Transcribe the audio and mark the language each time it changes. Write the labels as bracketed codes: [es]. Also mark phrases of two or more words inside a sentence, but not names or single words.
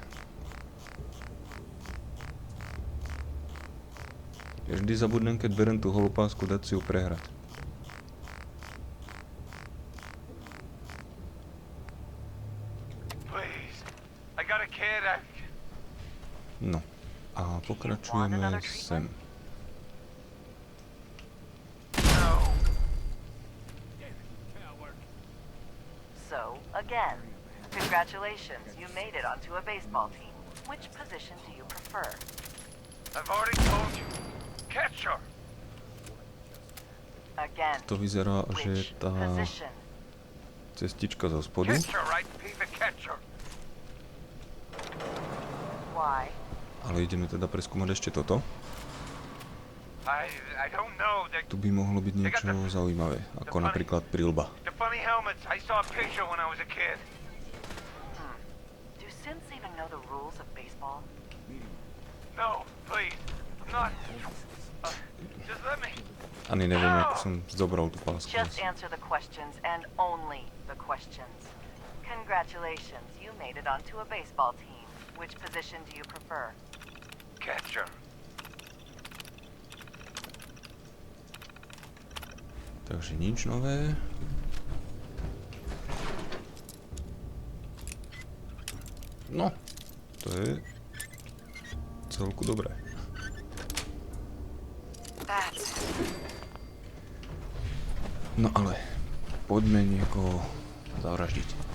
[sk] Ja vždy zabudnem, keď berem tú holopásku, dať si ju prehrať. No. A pokračujeme sem. [en] Again, congratulations, you made it onto a baseball team. Which position do you prefer? I've already told you. Catcher. Again. [sk] To vyzerá, že tá cestička zo spodu. [en] Why? [sk] Ale ideme teda preskúmať ešte toto. Tu by mohlo byť niečo zaujímavé, ako napríklad prilba. [en] Do Sims even know the rules of baseball? No, please. I'm not. Just let me. [sk] Ani neviem, ako som zobral tú pásku. [en] Just answer the questions and only the questions. Congratulations, you made it onto a baseball team. Which position do you prefer? Catcher. [sk] Takže nič nové. No, to je celku dobré. No ale poďme niekoho zavraždiť.